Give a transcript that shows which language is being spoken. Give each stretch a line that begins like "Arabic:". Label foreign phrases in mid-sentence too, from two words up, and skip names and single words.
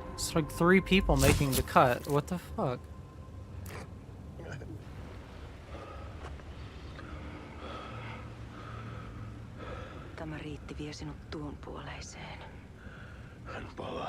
English: It's like 3 people making the cut. What the fuck?
Finnish: Tämä riitti vie sinut tuon puoleiseen. Hän palaa.